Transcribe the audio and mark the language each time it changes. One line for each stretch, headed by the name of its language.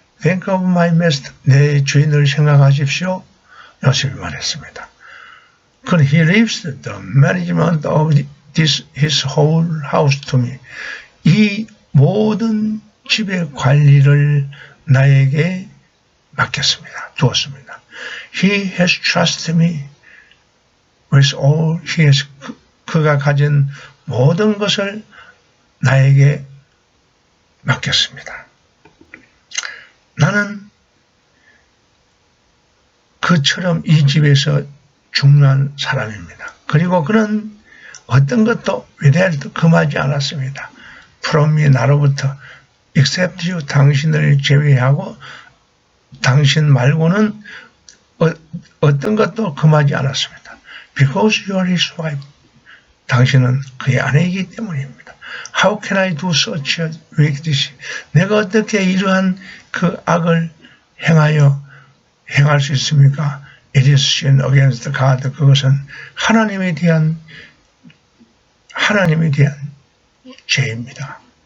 English: Think of my master,
Korean: 내 주인을 생각하십시오. 요셉이 말했습니다. 그는
English: he leaves the management of his whole house to me.
Korean: 이 모든 집의 관리를 나에게 맡겼습니다. 두었습니다.
English: He has trusted me with all he has.
Korean: 그가 가진 모든 것을 나에게 맡겼습니다. 나는 그처럼 이 집에서 중요한 사람입니다. 그리고 그는 어떤 것도 위대하리도 금하지 않았습니다.
English: From me,
Korean: 나로부터
English: except you,
Korean: 당신을 제외하고 당신 말고는 어떤 것도 금하지 않았습니다.
English: Because you are his wife,
Korean: 당신은 그의 아내이기 때문입니다.
English: How can I do such a wickedness?
Korean: 내가 어떻게 이러한 그 악을 행할 수 있습니까?
English: It is sin against God.
Korean: 그것은 하나님에 대한 죄입니다.